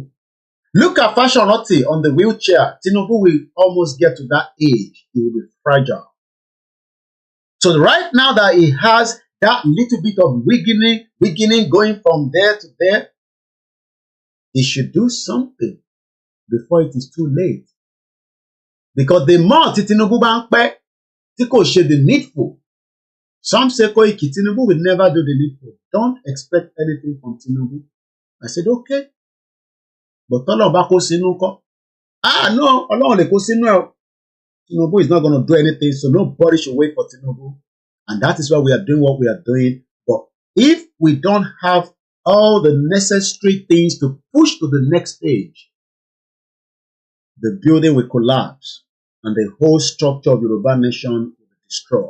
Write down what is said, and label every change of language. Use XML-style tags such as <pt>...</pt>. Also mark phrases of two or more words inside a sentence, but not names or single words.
<en>Look at Fashion Otti on the wheelchair. Tinubu will almost get to that age. He will be fragile. So right now that he has that little bit of wiggling going from there to there, he should do something before it is too late. Because the more</en> <yo>Tinubu bá ń pẹ́, tí kò ṣe</yo> <en>the needful. Some say Koiki Tinubu will never do the needful. Don't expect anything from Tinubu. I said, okay.</en> <yo>But Ọlọ́run bá kó sínú ńkọ́? No, Ọlọ́run lè kó sínú ẹ̀.</yo> <en>Tinubu is not going to do anything, so nobody should wait for Tinubu. And that is why we are doing what we are doing. But if we don't have all the necessary things to push to the next stage, the building will collapse and the whole structure of Yoruba nation will be destroyed.</en>